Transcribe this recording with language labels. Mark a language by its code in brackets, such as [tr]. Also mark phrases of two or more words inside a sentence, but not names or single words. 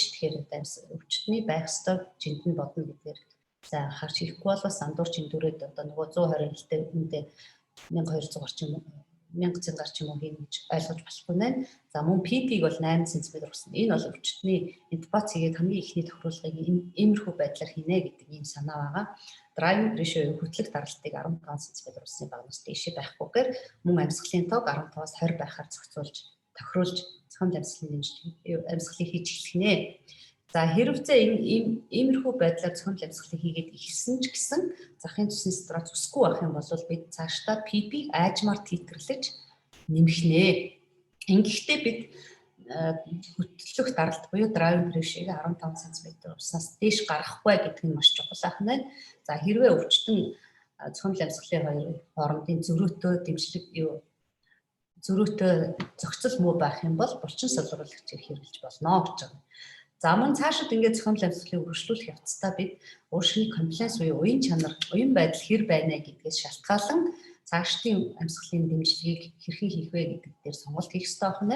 [mn] Тэгэхээр өвчтний байх ёстой жинд нь бодно гэдгээр сайн анхаарч хийхгүй бол бас андуурч эндүрээд одоо нөгөө 120 хэлтэй хүндээ 1200 орчим 1000 цэнгаар ч юм уу хийнэ гэж ойлгож болохгүй нэ. За мөн PP-г бол 8 см өгсөн. Энэ бол өвчтний интубац хийгээд хамгийн ихний тохируулгыг иймэрхүү байдлаар хийнэ гэдэг ийм санаа байгаа. [en] Driving pressure [mn] хөтлөх даралтыг 15 см өгсөний багнаас дээшээ байхгүйгээр мөн амьсгалын тоог 15-аас 20 байхаар зохицуулж тохируулж зохион амьсгалын дэмжлэг амьсгалыг хийж эхлэх нэ. За хэрэгцээ иймэрхүү байдлаар зохион амьсгалыг хийгээд ихсэн ч гэсэн захын цусны сатурац өсөхгүй байх юм бол бид цаашдаа PP аажмаар титрлэж нэмэх нэ. Ингэхдээ бид хөтлөх даралт буюу [en] driving pressure- [mn] ийг 15 см уснаас дээш гаргахгүй гэдэг нь маш чухал ахна. За хэрвээ өвчтөн зохион амьсгалын хоёр хоорондын зөрүүтэй дэмжлэг зөрүүтэй зохицол муу байх юм бол булчин солируулагчийг хэрэглэж болно гэж байна. За мөн цаашид ингээд зохион амьсгалыг өргөжлүүлэх явцдаа бид уушгины комплайнс буюу уян чанар, уян байдал хэр байна гэдгээс шалтгаалan цаашдын амьсгалын дэмжлэгийг хэрхэн хийх вэ гэдэг дээр сонголт хийх ёстой байна.